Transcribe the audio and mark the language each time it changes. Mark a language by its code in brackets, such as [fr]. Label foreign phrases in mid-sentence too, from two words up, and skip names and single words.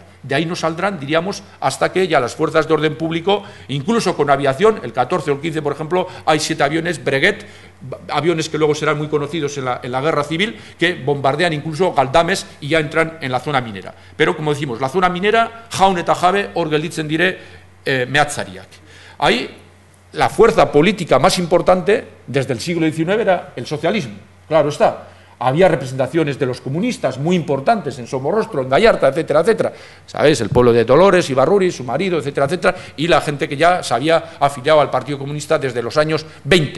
[es] De ahí no saldrán, diríamos, hasta que ya las fuerzas de orden público, incluso con aviación, el 14 o el 15, por ejemplo, hay 7 aviones Breguet, aviones que luego serán muy conocidos en la guerra civil, que bombardean incluso Galdames y ya entran en la zona minera. Pero, como decimos, la zona minera, [eu] jaun eta jabe, hor gelditzen dire mehatzariak. [es] Ahí, la fuerza política más importante desde el siglo XIX era el socialismo, claro está. Había representaciones de los comunistas muy importantes en Somorrostro, en Gallarta, etcétera, etcétera. ¿Sabéis? El pueblo de Dolores, Ibarruri, su marido, etcétera, etcétera. Y la gente que ya se había afiliado al Partido Comunista desde los años 20.